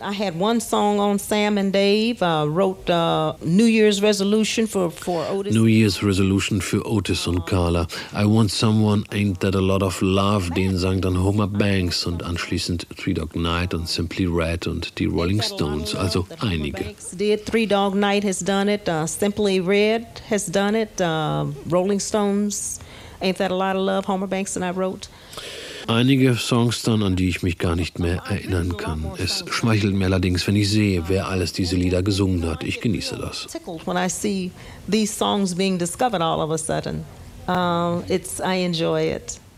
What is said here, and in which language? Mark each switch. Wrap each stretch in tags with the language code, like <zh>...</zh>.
<en>I had one song on Sam & Dave. I wrote New Year's Resolution for Otis.</en> <de>New Year's Resolution für Otis und Carla. I Want Someone, Ain't That a Lot of Love. Den sang dann Homer Banks und anschließend Three Dog Night und Simply Red und die Rolling Stones. Also einige.</de> <en>Three Dog Night has done it. Simply Red has done it, Rolling Stones, Ain't That a Lot of Love, Homer Banks and I wrote.</en> <de>Einige Songs dann, an die ich mich gar nicht mehr erinnern kann. Es schmeichelt mir allerdings, wenn ich sehe, wer alles diese Lieder gesungen hat. Ich genieße das.</de> <en>When I see these songs being discovered all of a sudden, I enjoy it.</en>